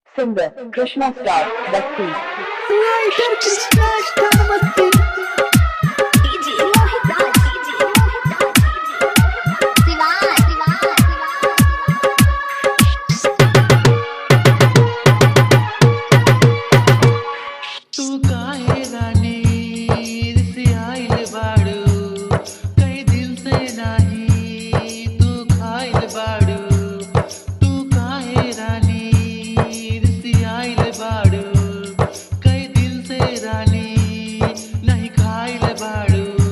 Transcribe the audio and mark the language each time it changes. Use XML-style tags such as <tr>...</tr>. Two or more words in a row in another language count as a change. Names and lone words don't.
<en>Singer Krishna Star Basti. Writer Krishna Star Basti. DJ Mohit Raj, DJ Mohit Raj, Sivan, Sivan,</en> <bho>तू काहे रानी रिसियाइल बाड़ू कई दिन से नाही तू खाइल बाड़ू तू काहे रानी रिसियाइल बाड़ू कई दिन से रानी नहीं खाइल बाड़ू</bho>